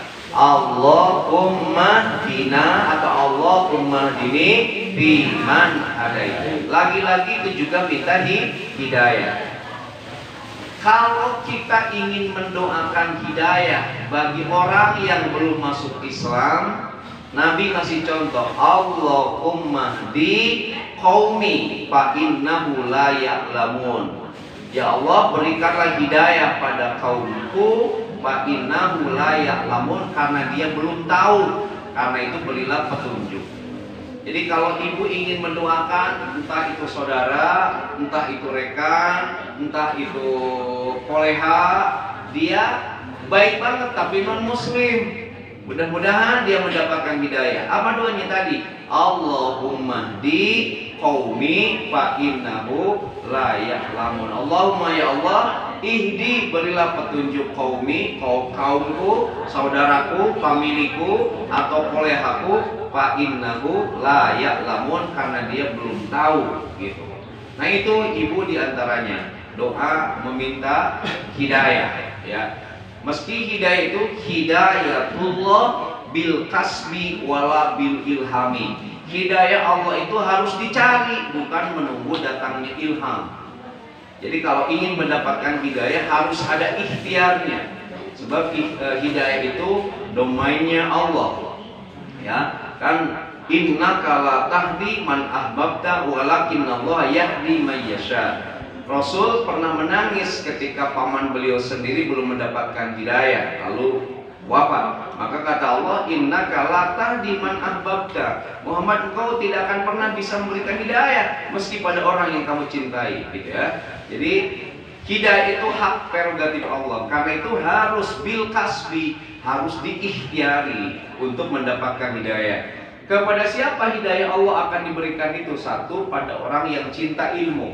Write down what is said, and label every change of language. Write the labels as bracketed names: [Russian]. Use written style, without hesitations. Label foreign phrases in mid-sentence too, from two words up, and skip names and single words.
[Arabic] اللهم دنا atau اللهم دني بمن هديت. [Indonesian] Lagi-lagi itu juga minta hidayah. Kalau kita ingin mendoakan hidayah bagi orang yang belum masuk Islam, Nabi kasih contoh, [Arabic] اللهم اهد قومي فإنه لا يعلمون. [Indonesian] Ya Allah, berikanlah hidayah pada kaumku [Arabic] فإنه لا يعلمون, [Indonesian] karena dia belum tahu. Karena itu berilah petunjuk. Jadi kalau ibu ingin mendoakan, entah itu saudara, entah itu rekan, entah itu koleha, dia baik banget tapi non muslim, mudah-mudahan dia mendapatkan hidayah. Apa doanya tadi? [Arabic] اللهم اهد قومي فإنه لا يعلمون. اللهم يا الله اهد, [Indonesian] berilah petunjuk qaumi, kaumku, saudaraku, familiku atau kolehaku, [Arabic] فإنه لا يعلمون, [Indonesian] karena dia belum tahu gitu. Nah itu ibu diantaranya doa meminta hidayah ya. Meski hidayah itu [Arabic] هداية الله بالكسب ولا بالإلهام. [Indonesian] Hidayah Allah itu harus dicari, bukan menunggu datangnya ilham. Jadi kalau ingin mendapatkan hidayah harus ada ikhtiarnya. Sebab hidayah itu domainnya Allah. Ya, kan [Arabic] إنك لا تهدي من أحببت ولكن الله يهدي من يشاء. [Indonesian] Rasul pernah menangis ketika paman beliau sendiri belum mendapatkan hidayah lalu wafat. Maka kata Allah, [Arabic] إنك لا تهدي من أحببت. [Indonesian] Muhammad, engkau tidak akan pernah bisa memberikan hidayah meski pada orang yang kamu cintai, gitu ya. Jadi hidayah itu hak prerogatif Allah. Karena itu harus [Arabic] بالكسب, [Indonesian] harus diikhtiari untuk mendapatkan hidayah. Kepada siapa hidayah Allah akan diberikan itu? Satu, pada orang yang cinta ilmu.